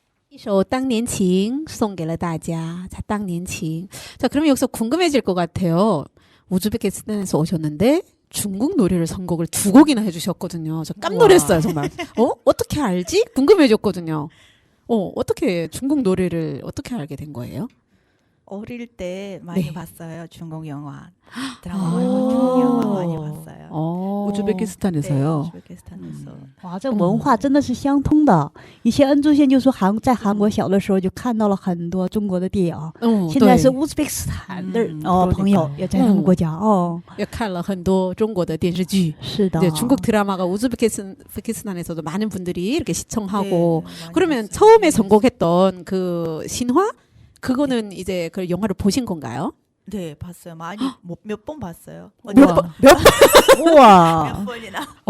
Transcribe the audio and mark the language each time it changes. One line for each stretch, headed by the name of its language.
Chinese: 一首《当年情》送给了大家.
Korean: 자, 当年情. 자, 그러면 여기서 궁금해질 것 같아요. 우즈베키스탄에서 오셨는데 중국 노래를 선곡을 2곡이나 해주셨거든요. 저 깜놀했어요, 정말. 어떻게 알지? 궁금해졌거든요. 어떻게 중국 노래를 어떻게 알게 된 거예요? 어릴 때 많이 네. 봤어요. 중국 영화, 드라마 말고 중국 영화 많이 봤어요. 우즈베키스탄에서요. 네, 우즈베키스탄에서.
Chinese: 哇，这文化真的是相通的。以前恩珠线就说在韩国小的时候就看到了很多中国的电影，现在是乌兹别克斯坦的朋友也在他们国家哦。也看了很多中国的电视剧. 是的，
Korean: 네, 중국 드라마가 우즈베키스탄에서도 많은 분들이 이렇게 시청하고. 네, 많이 그러면 봤어요. 처음에 선곡했던 그 신화? 그거는 이제 그 영화를 보신 건가요? 네, 봤어요. 많이 몇 번 봤어요. 몇 번? 哇 몇 번이나.